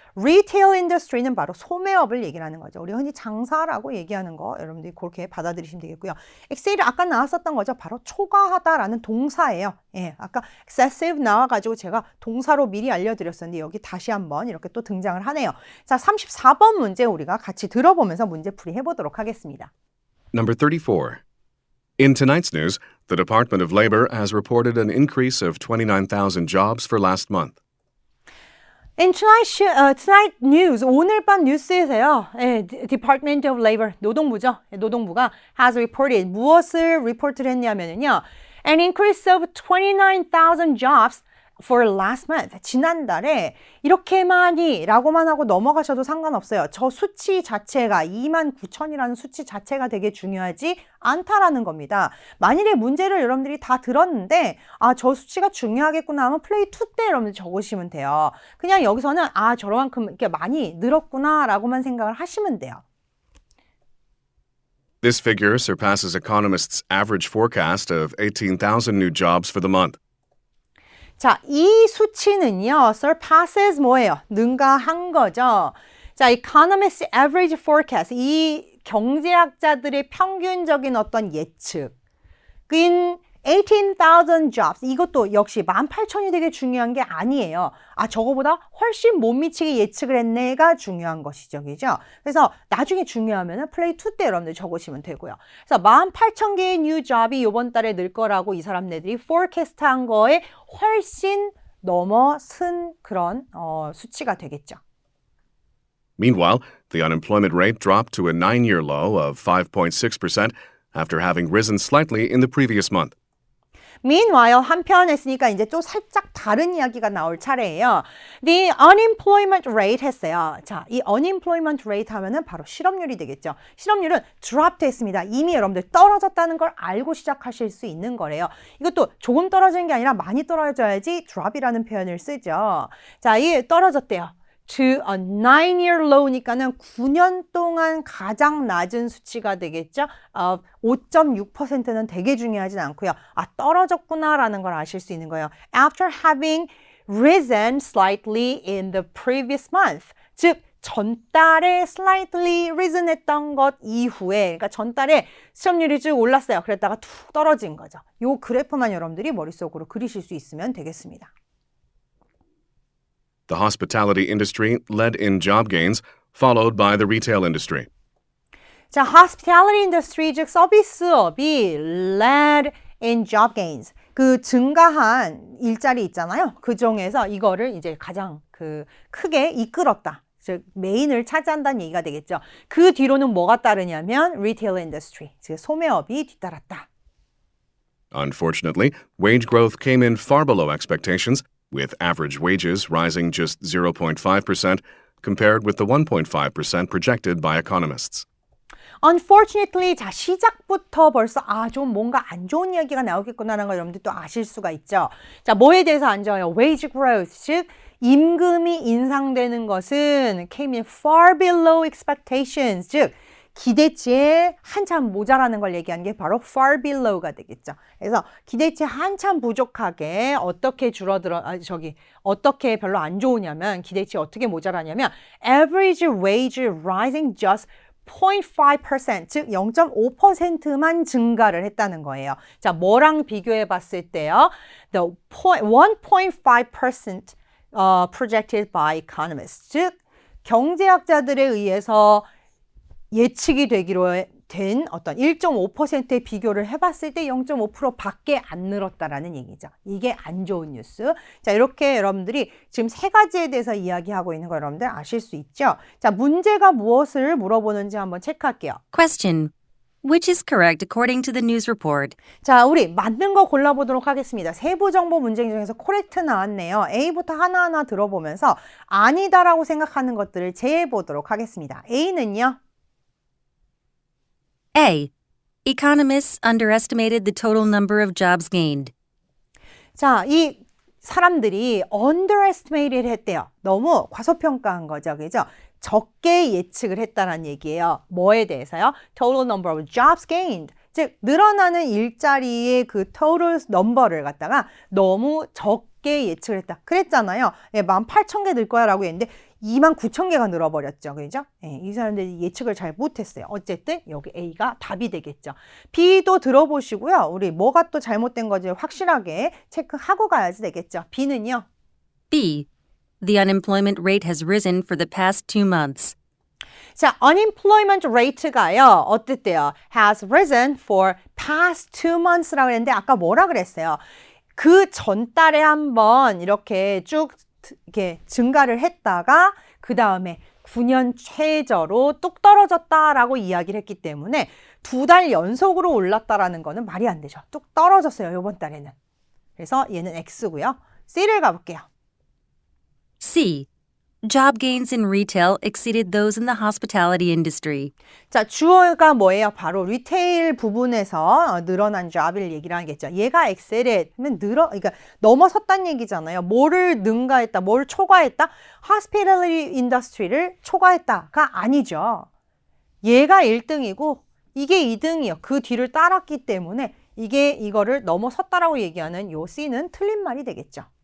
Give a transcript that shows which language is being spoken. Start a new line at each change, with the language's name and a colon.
Korean: retail industry는 바로 소매업을 얘기를 하는 거죠. 우리 흔히 장사라고 얘기하는 거 여러분들이 그렇게 받아들이시면 되겠고요. 엑셀이 아까 나왔었던 거죠. 바로 초과하다라는 동사예요. 예, 아까 excessive 나와가지고 제가 동사로 미리 알려드렸었는데 여기 다시 한번 이렇게 또 등장을 하네요. 자, 34번 문제 우리가 같이 들어보면서 문제풀이 해보도록 하겠습니다.
English: Number 34. In tonight's news, the Department of Labor has reported an increase of 29,000 jobs for last month. In tonight news,
Korean: 오늘 밤 뉴스에서요.
English: Department of Labor,
Korean: 노동부죠. 노동부가
English: has reported,
Korean: 무엇을 리포트를 했냐면요.
English: An increase of 29,000 jobs for last month.
Korean: 지난달에 이렇게 많이 라고만 하고 넘어가셔도 상관없어요. 저 수치 자체가 29,000이라는 수치 자체가 되게 중요하지 않다라는 겁니다. 만일에 문제를 여러분들이 다 들었는데 저 수치가 중요하겠구나 하면 플레이 2 때 여러분들 적으시면 돼요. 그냥 여기서는 저만큼 이렇게 많이 늘었구나 라고만 생각을 하시면 돼요.
English: This figure surpasses economists' average forecast of 18,000 new jobs for the month.
Korean: 자, 이 수치는요, surpasses 뭐예요? 능가한 거죠. 자,
English: economist average forecast,
Korean: 이 경제학자들의 평균적인 어떤 예측인 18,000 jobs, 이것도 역시 18,000이 되게 중요한 게 아니에요. 저거보다 훨씬 못 미치게 예측을 했네가 중요한 것이죠. 그죠? 그래서 나중에 중요하면 플레이 2 때 여러분들 적으시면 되고요. 그래서 18,000개의 new job이 이번 달에 늘 거라고 이 사람네들이 forecast 한 거에 훨씬 넘어선 그런 수치가 되겠죠.
English: Meanwhile, the unemployment rate dropped to a 9-year low of 5.6% after having risen slightly in the previous month.
Korean: Meanwhile, 한편 했으니까 이제 또 살짝 다른 이야기가 나올 차례예요.
English: The unemployment rate
Korean: 했어요. 자, 이 unemployment rate 하면은 바로 실업률이 되겠죠. 실업률은 dropped 했습니다. 이미 여러분들 떨어졌다는 걸 알고 시작하실 수 있는 거래요. 이것도 조금 떨어진 게 아니라 많이 떨어져야지 drop이라는 표현을 쓰죠. 자, 이 떨어졌대요.
English: To a 9-year low
Korean: 니까는 9년 동안 가장 낮은 수치가 되겠죠. 5.6%는 되게 중요하진 않고요. 떨어졌구나라는 걸 아실 수 있는 거예요.
English: After having risen slightly in the previous month.
Korean: 즉, 전달에
English: slightly risen
Korean: 했던 것 이후에, 그러니까 전달에 실업률이 쭉 올랐어요. 그랬다가 툭 떨어진 거죠. 요 그래프만 여러분들이 머릿속으로 그리실 수 있으면 되겠습니다.
English: The hospitality industry led in job gains, followed by the retail industry. 자, hospitality industry,
Korean: 즉 서비스업이
English: led in job gains.
Korean: 그 증가한 일자리 있잖아요. 그 중에서 이거를 이제 가장 크게 이끌었다. 즉 메인을 차지한다는 얘기가 되겠죠. 그 뒤로는 뭐가 따르냐면 retail industry, 즉 소매업이 뒤따랐다.
English: Unfortunately, wage growth came in far below expectations, with average wages rising just 0.5% compared with the 1.5% projected by economists.
Korean: Unfortunately, 자, 시작부터 벌써 좀 뭔가 안 좋은 이야기가 나오겠구나라는 걸 여러분들 또 아실 수가 있죠. 자, 뭐에 대해서 안 좋아요?
English: Wage growth,
Korean: 즉 임금이 인상되는 것은
English: came in far below expectations, 즉
Korean: 기대치에 한참 모자라는 걸 얘기하는 게 바로
English: far below
Korean: 가 되겠죠. 그래서 기대치에 한참 부족하게 어떻게 어떻게 별로 안 좋으냐면 기대치에 어떻게 모자라냐면
English: average wage rising just 0.5%,
Korean: 즉 0.5%만 증가를 했다는 거예요. 자, 뭐랑 비교해 봤을 때요?
English: The 1.5% projected by economists,
Korean: 즉 경제학자들에 의해서 예측이 되기로 된 어떤 1.5%의 비교를 해봤을 때 0.5%밖에 안 늘었다라는 얘기죠. 이게 안 좋은 뉴스. 자, 이렇게 여러분들이 지금 세 가지에 대해서 이야기하고 있는 거 여러분들 아실 수 있죠? 자, 문제가 무엇을 물어보는지 한번 체크할게요.
English: Question. Which is correct according to the news report?
Korean: 자, 우리 맞는 거 골라보도록 하겠습니다. 세부 정보 문제 중에서 코렉트 나왔네요. A부터 하나하나 들어보면서 아니다라고 생각하는 것들을 제해보도록 하겠습니다. A는요?
English: A. Economists underestimated the total number of jobs gained.
Korean: 자, 이 사람들이 underestimated 했대요. 너무 과소평가한 거죠. 그죠? 적게 예측을 했다는 얘기예요. 뭐에 대해서요?
English: Total number of jobs gained.
Korean: 즉, 늘어나는 일자리의 그
English: total number
Korean: 를 갖다가 너무 적게 예측을 했다. 그랬잖아요. 18,000개 늘 거야 라고 했는데 29,000개가 늘어버렸죠. 그죠? 예, 이 사람들이 예측을 잘 못했어요. 어쨌든 여기 A가 답이 되겠죠. B도 들어보시고요. 우리 뭐가 또 잘못된 건지 확실하게 체크하고 가야지 되겠죠. B는요?
English: B. The unemployment rate has risen for the past 2 months.
Korean: 자, unemployment rate가요. 어땠대요?
English: has risen for past 2 months
Korean: 라고 했는데 아까 뭐라 그랬어요? 그 전달에 한번 이렇게 쭉 이렇게 증가를 했다가 그 다음에 9년 최저로 뚝 떨어졌다라고 이야기를 했기 때문에 2달 연속으로 올랐다라는 거는 말이 안 되죠. 뚝 떨어졌어요. 이번 달에는. 그래서 얘는 X고요. C를 가볼게요.
English: C. Job gains in retail exceeded those in the hospitality industry.
Korean: 자, 주어가 뭐예요? 바로 리테일 부분에서 늘어난 job을 얘기를 하겠죠. 얘가 exceeded 하면 그러니까 넘어섰다는 얘기잖아요. 뭐를 능가했다, 뭘 초과했다? hospitality industry를 초과했다가 아니죠. 얘가 1등이고 이게 2등이요. 그 뒤를 따랐기 때문에 이거를 넘어섰다라고 얘기하는 요 C는 틀린 말이 되겠죠.